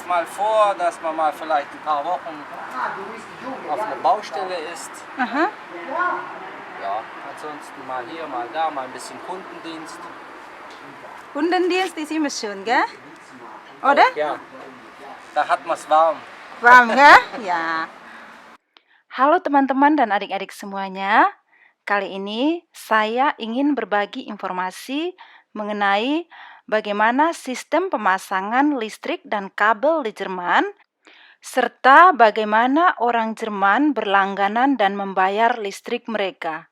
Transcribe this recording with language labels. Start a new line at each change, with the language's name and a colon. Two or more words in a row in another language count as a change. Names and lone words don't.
German: Kommt mal vor, dass man mal vielleicht ein paar Wochen auf einer Baustelle ist. Aha. Ja, ansonsten mal hier, mal da, mal ein bisschen Kundendienst. Kundendienst ist immer schön, gell? Oder? Ja, da hat man es warm.
Indonesian: Paham, gell? Ya. Halo teman-teman dan adik-adik semuanya. Kali ini saya ingin berbagi informasi mengenai bagaimana sistem pemasangan listrik dan kabel di Jerman, serta bagaimana orang Jerman berlangganan dan membayar listrik mereka.